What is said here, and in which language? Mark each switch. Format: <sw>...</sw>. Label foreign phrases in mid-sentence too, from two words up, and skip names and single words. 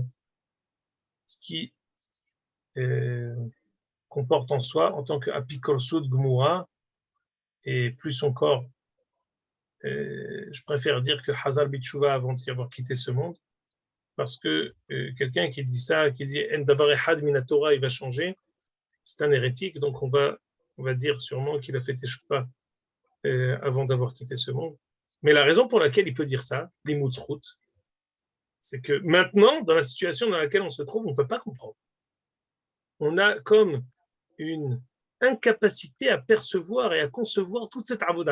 <fr>Ce qui comporte en soi, en tant qu'</fr> <he>אפיקורסות גמורה,</he> <fr>et plus encore, je préfère dire que</fr> <he>חזר בתשובה</he> <fr>avant d'avoir quitté ce monde, parce que quelqu'un qui dit ça, qui dit</fr> <he>אין דבר אחד מן התורה,</he> <fr>il va changer, c'est un hérétique, donc on va dire sûrement qu'il a fait Teshuvah avant d'avoir quitté ce monde. Mais la raison pour laquelle il peut dire ça, les Moutzrout, c'est que maintenant, dans la situation dans laquelle on se trouve, on ne peut pas comprendre. On a comme une incapacité à percevoir et à concevoir toute cette avoda.</fr>